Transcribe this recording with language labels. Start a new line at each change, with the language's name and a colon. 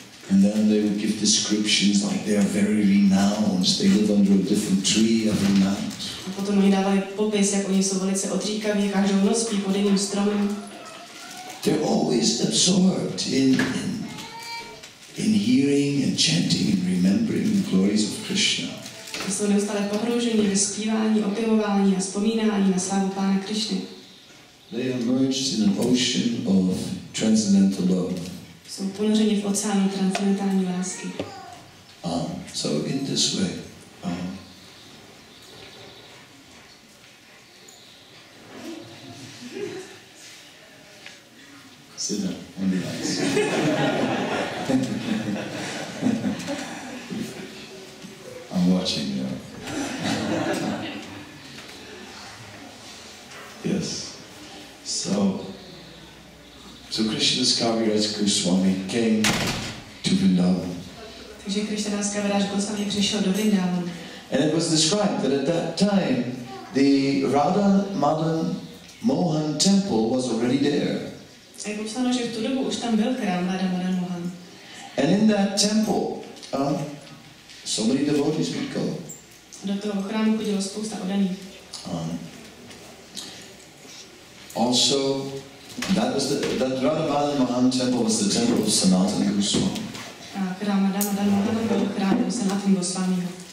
English: And then they would give descriptions like they are very renowned. They live under a different tree every night.
Czech: A potom oni dávali popis, jak oni jsou velice odříkaví, každou noc spí pod jiným stromem.
English: They're always absorbed in hearing and chanting and remembering the glories of Krishna.
Czech: Jsou neustále pohrouženi ve zpívání, opěvování a vzpomínání na slávu Pána Krišny.
English: They are merged in an ocean of transcendental love.
Czech: Jsou ponořeni v oceánu transcendentální lásky.
English: So in this way, sit down and relax. I'm watching you. Yes. So Krishna's Kaviraj Goswami came to Vrindavan.
Czech: Takže Krishnadas Kaviraj Goswami přišel do Vrindavanu.
English: And it was described that at that time the Radha Madan Mohan temple was already there.
Czech: A je popsáno, že v tu dobu už tam byl chrám Radha Madan Mohan.
English: And in that temple, so many devotees would go.
Czech: Do toho chrámu chodilo spousta oddaných.
English: Also, that Radha Madan Mohan temple was the temple of Sanatana Goswami.
Czech: A chrám Radha Madan Mohan byl chrám Sanatana Goswamiho.